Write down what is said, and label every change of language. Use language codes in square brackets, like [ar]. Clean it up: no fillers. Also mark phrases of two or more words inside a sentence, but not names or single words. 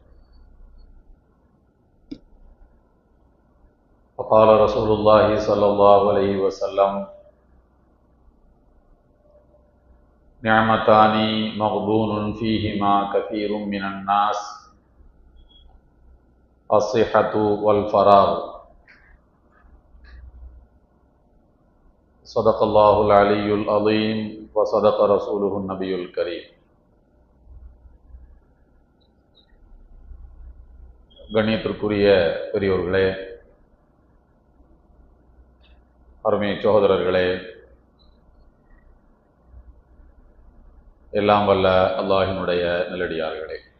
[ar] وقال رسول الله صلى الله عليه وسلم: نعمتان مغبون فيهما كثير من الناس، الصحة والفراغ. صدق الله العلي العظيم وصدق رسوله النبي الكريم. [ta] கண்ணியத்திற்குரிய பெரியோர்களே, அருமை சகோதரர்களே, எல்லாம் வல்ல அல்லாஹினுடைய நல்லடியார்களே,